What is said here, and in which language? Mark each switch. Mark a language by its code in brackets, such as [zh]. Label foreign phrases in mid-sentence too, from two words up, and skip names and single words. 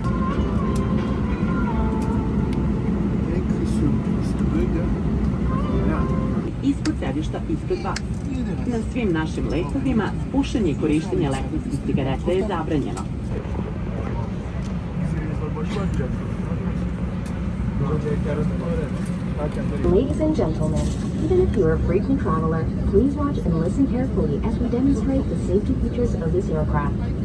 [sr] ispod sedišta ispred vas. Na svim našim letovima pušenje i korištenje elektronskih cigareta je zabranjeno. [en] Ladies and gentlemen, even if you're a frequent traveler, please watch and listen carefully as we demonstrate the safety features of this aircraft.